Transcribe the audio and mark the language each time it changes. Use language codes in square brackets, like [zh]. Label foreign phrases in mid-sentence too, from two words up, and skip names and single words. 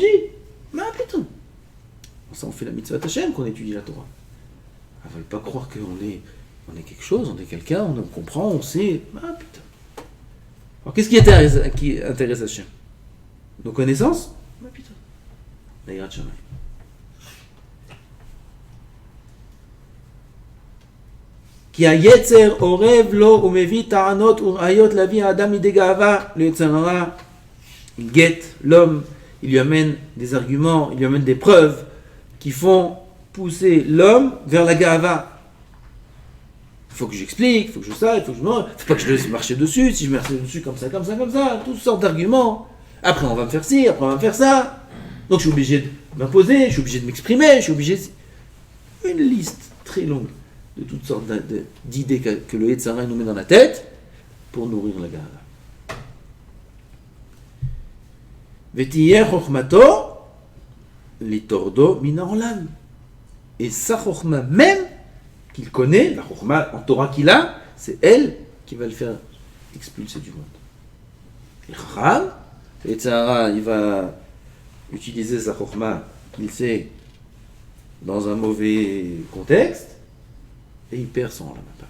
[fr] Mais plutôt. Ça on fait la mitzvah Hashem qu'on étudie la Torah. Il ne faut pas croire qu'on est quelque chose, on est quelqu'un, on comprend, on sait. Ah putain. Alors qu'est-ce qui intéresse Hashem? Nos connaissances? Ah putain. La [he] יראת שמים. כי היצר עורב לו ומביא טענות וראיות להביא האדם לידי גאווה ליצר הרע. [fr] Il guette l'homme, il lui amène des arguments, il lui amène des preuves qui font pousser l'homme vers la gava. Il faut que j'explique, il faut que je sache, il faut que je me... faut pas que je laisse marcher dessus, si je marche dessus comme ça, toutes sortes d'arguments. Après on va me faire ci, après on va me faire ça. Donc je suis obligé de m'imposer, je suis obligé de m'exprimer, je suis obligé... Une liste très longue de toutes sortes d'idées que le [he] יצר הרע [fr] nous met dans la tête pour nourrir la gava. [he] ותהיה חכמתו לטורדו מן העולם. [fr] Et sa chokhma même qu'il connaît, la chokhma en Torah qu'il a, c'est elle qui va le faire expulser du monde. Et Chacham, le [he] יצר הרע, [fr] il va utiliser sa chokhma qu'il sait dans un mauvais contexte et il perd son [he] עולם הבא.